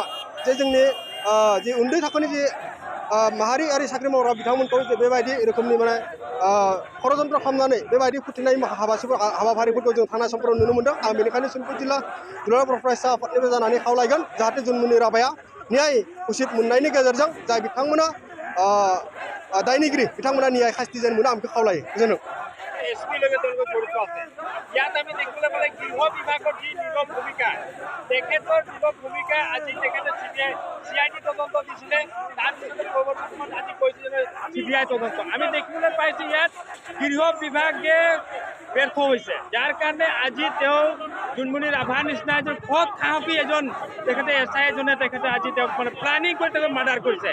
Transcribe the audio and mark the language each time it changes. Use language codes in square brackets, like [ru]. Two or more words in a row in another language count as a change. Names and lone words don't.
[brx] जे जोंनि जे उन्दै थाखोनि जे माहारियारि साख्रि मावग्रा बिथांमोनखौ बेबायदि रोखोमनि माने षড়यन्त्र खालामनानै बेबायदि फोथैनाय हाबाफारिफोरखौ जों थांनाय समफोराव नुनो मोनदों आं बेनिखायनो शोणितपुर जिल्ला दुलाराय बर' फरायसा आफादनिफ्राय जानानै खावलायगोन जाहाथे जन्मनि राभाया न्याय उचित मोननायनि गेजेरजों जाय बिथांमोना दायनिगिरि बिथांमोना न्याय शास्ति जेन मोनो आं बेखौ खावलायो गोजोनथों [as] এছপিলৈকে তেওঁলোকে জড়িত আছে। ইয়াত আমি দেখিবলৈ পালে গৃহ বিভাগৰ যি নীৰৱ ভূমিকা, তেখেতৰ নীৰৱ ভূমিকা আজি তেখেতে CID তদন্ত দিছিলে, তাৰপিছতে পৰৱৰ্তী সময়ত আজি কৈছে যে CBI তদন্ত। আমি দেখিবলৈ পাইছোঁ ইয়াত গৃহ বিভাগে ব্যৰ্থ হৈছে, যাৰ কাৰণে আজি তেওঁ জোনমণি ৰাভাৰ নিচিনা এজন সৎ সাহসী এজন তেখেতে SI এজনে তেখেতে আজি তেওঁক মানে প্লানিং কৰি তেওঁক মাৰ্ডাৰ কৰিছে।